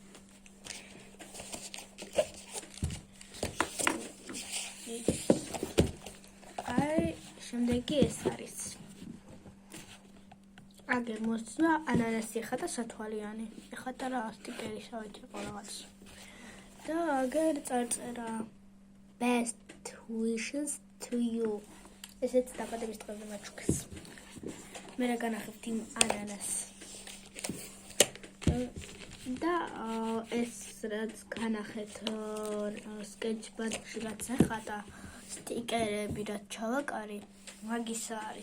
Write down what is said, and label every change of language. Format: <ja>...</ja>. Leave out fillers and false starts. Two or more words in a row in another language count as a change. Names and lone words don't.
<ka>აი, შემდეგი ეს არის. აგერ მოსწვა ანანასი ხატა სათვალიანი. ეხატა რა სტიკერი შავით იყო რაღაც. და აგერ წარწერა</ka> <en>best wishes to you.</en> <ka>ესეც დაბადების დღეზე მაჩუქეს. მე რა განახებთ იმ ანანასს. და ეს რაც განახეთ სკეჩბოქში რაც ახატა სტიკერები რაც ჩავაკარი, მაგისა არის.</ka>